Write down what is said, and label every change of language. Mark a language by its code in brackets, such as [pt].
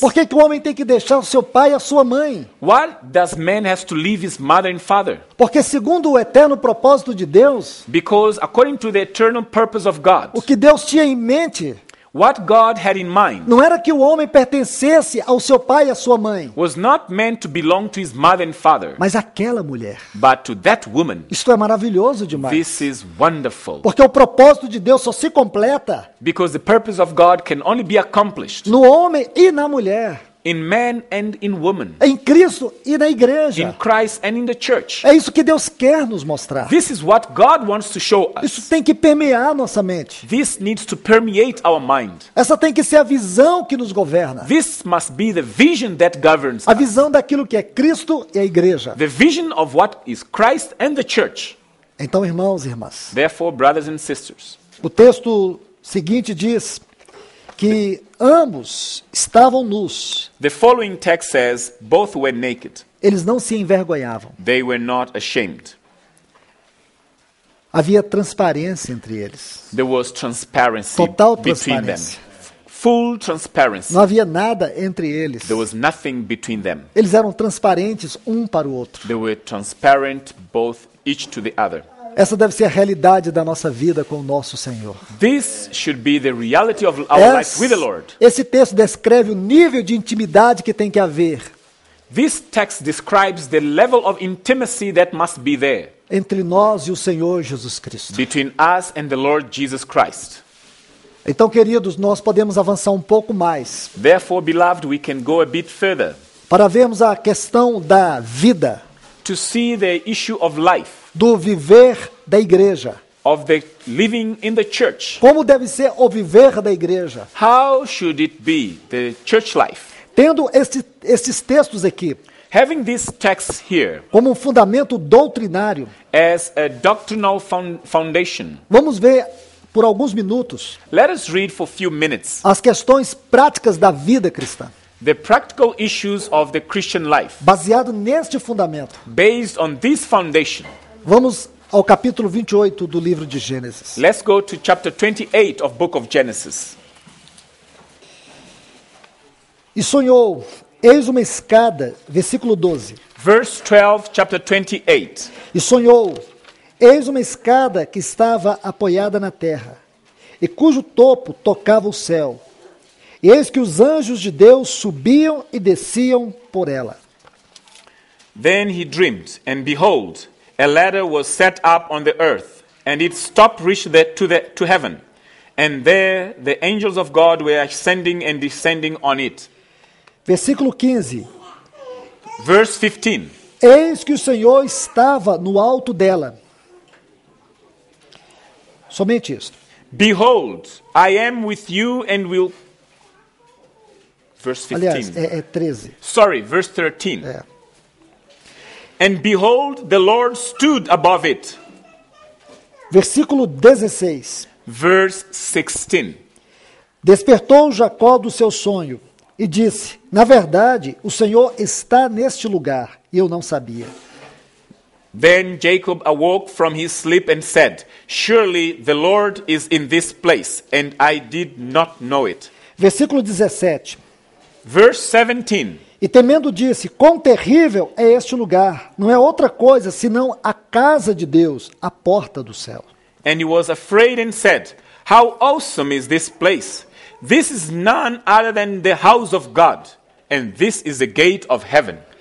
[pt] Por que que o homem tem que deixar o seu pai e a sua mãe? [en] What does man has to leave his mother and father? [pt] Porque segundo o eterno propósito de Deus, [en] Because according to the eternal purpose of God, [pt] o que Deus tinha em mente [en] what God had in mind [pt] não era que o homem pertencesse ao seu pai e à sua mãe, [en] was not meant to belong to his mother and father, [pt] mas àquela mulher. [en] but to that woman. [pt] Isto é maravilhoso demais. [en] This is wonderful. [pt] Porque o propósito de Deus só se completa [en] Because the purpose of God can only be accomplished [pt] no homem e na mulher, [en] in man and in woman, [pt] em Cristo e na [en] in [pt] igreja. [en] Christ and in the church. [pt] É isso que Deus quer nos mostrar. [en] This is what God wants to show [pt] Isso [en] us. [pt] tem que permear nossa mente. [en] This needs to permeate our mind. [pt] Essa tem que ser a visão que nos governa. [en] This must be the vision that governs [pt] A [en] us. [pt] visão daquilo que é Cristo e a igreja. [en] The vision of what is Christ and the church. [pt] Então, irmãos e irmãs, [en] Therefore, brothers and sisters, [pt] o texto seguinte diz que ambos estavam nus. [en] the following text says, both were naked. [pt] Eles não se envergonhavam. [en] They were not ashamed. [pt] Havia transparência entre eles. [en] There was transparency [pt] Total [en] between them. [pt] transparência. [en] Full transparency. [pt] Não havia nada entre eles. [en] There was nothing between them. [pt] Eles eram transparentes um para o outro. [en] They were transparent, both each to the other. [pt] Essa deve ser a realidade da nossa vida com o nosso Senhor. [en] This should be the reality of our life with the Lord. [pt] Esse texto descreve o nível de intimidade que tem que haver [en] This text describes the level of intimacy that must be there [pt] entre nós e o Senhor Jesus Cristo. [en] between us and the Lord Jesus Christ. [pt] Então, queridos, nós podemos avançar um pouco mais [en] Therefore, beloved, we can go a bit further [pt] para vermos a questão da vida, [en] to see the issue of life, [pt] do viver da igreja. [en] of the living in the church. [pt] Como deve ser o viver da igreja? [en] How should it be, the church life? [pt] Tendo esses textos aqui [en] Having these texts here [pt] como um fundamento doutrinário, [en] as a doctrinal foundation, [pt] vamos ver por alguns minutos [en] let us read for a few minutes [pt] as questões práticas da vida cristã, [en] the practical issues of the Christian life. [pt] baseado neste fundamento. [en] Based on this foundation, [pt] Vamos ao capítulo 28 do livro de Gênesis. [en] let's go to chapter 28 of book of Genesis. [pt] E sonhou, eis uma escada, versículo 12. [en] Verse 12, chapter 28. [pt] E sonhou, eis uma escada que estava apoiada na terra, e cujo topo tocava o céu. E eis que os anjos de Deus subiam e desciam por ela. [en] Then he dreamed, and behold, a ladder was set up on the earth, and its top reached to heaven. And there the angels of God were ascending and descending on it. [pt] Versículo 15. [en] Verse 15. [pt] Eis que o Senhor estava no alto dela. Somente isso. [en] Behold, I am with you and will... Verse 15. [pt] Aliás, é 13. [en] Sorry, verse 13. [pt] É. [en] And behold, the Lord stood above it. [pt] Versículo 16. [en] Verse 16. [pt] Despertou Jacó do seu sonho e disse: na verdade, o Senhor está neste lugar, e eu não sabia. [en] Then Jacob awoke from his sleep and said, surely the Lord is in this place, and I did not know it. [pt] Versículo 17. [en] Verse 17. [pt] E temendo disse: quão terrível é este lugar, não é outra coisa senão a casa de Deus, a porta do céu. [en] And he was afraid and said, how awesome is this place! This is none other than the house of God, and this is the gate of heaven.